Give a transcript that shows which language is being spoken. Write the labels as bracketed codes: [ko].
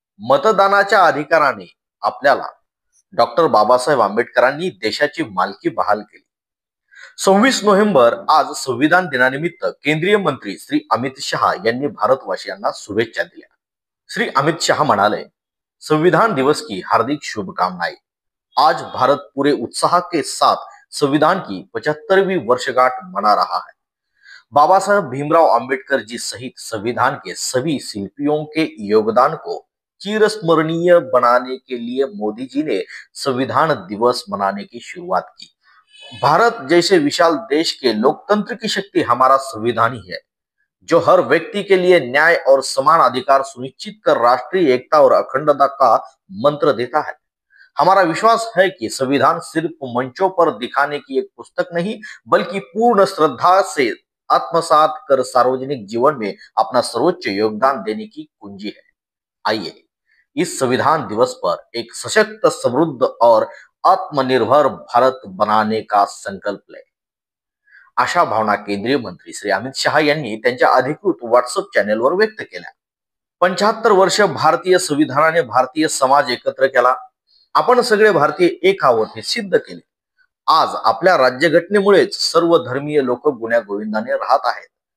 [mr] मतदानाच्या अधिकाराने आपल्याला डॉक्टर बाबासाहेब आंबेडकरांनी देशाची मालकी बहाल केली. 26 नोव्हेंबर आज संविधान दिनानिमित्त केंद्रीय मंत्री श्री अमित शहा यांनी भारतवासियांना शुभेच्छा दिल्या. श्री अमित शहा म्हणाले, [hi] संविधान दिवस की हार्दिक शुभकामनाएं। आज भारत पूरे उत्साह के साथ संविधान की 75वीं वर्षगांठ मना रहा है। बाबा साहब भीमराव अंबेडकर जी सहित संविधान के सभी शिल्पियों के योगदान को चिरस्मरणीय बनाने के लिए मोदी जी ने संविधान दिवस मनाने की शुरुआत की। भारत जैसे विशाल देश के लोकतंत्र की शक्ति हमारा संविधान ही है, जो हर व्यक्ति के लिए न्याय और समान अधिकार सुनिश्चित कर राष्ट्रीय एकता और अखंडता का मंत्र देता है। हमारा विश्वास है कि संविधान सिर्फ मंचों पर दिखाने की एक पुस्तक नहीं, बल्कि पूर्ण श्रद्धा से आत्मसात कर सार्वजनिक जीवन में अपना सर्वोच्च योगदान देने की कुंजी है। आइए इस संविधान दिवस पर एक सशक्त, समृद्ध और आत्मनिर्भर भारत बनाने का संकल्प लें। [mr] अशा भावना केंद्रीय मंत्री श्री अमित शहा यांनी त्यांच्या अधिकृत व्हॉट्सअप चॅनेलवर व्यक्त केल्या. 75 वर्ष भारतीय संविधानाने भारतीय समाज एकत्र केला. आपण सगळे भारतीय एक आहोत हे सिद्ध केले. आज आपल्या राज्यघटनेमुळेच सर्व धर्मीय लोक गुण्यागोविंदाने राहत आहेत.